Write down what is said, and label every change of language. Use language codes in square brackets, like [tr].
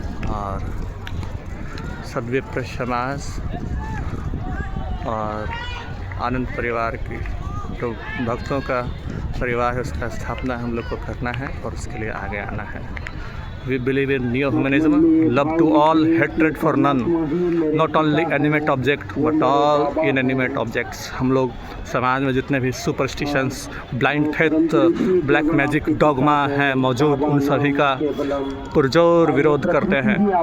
[hi] और सद्विप्र समाज और आनंद परिवार की जो भक्तों का परिवार है उसका स्थापना हम लोग को करना है और उसके लिए आगे आना है। [en] We believe in neo humanism, love to all, hatred for none, not only animate object but all inanimate objects। [hi] हम लोग समाज में जितने भी superstitions, blind faith, black magic, dogma हैं मौजूद, उन सभी का पुरजोर विरोध करते हैं।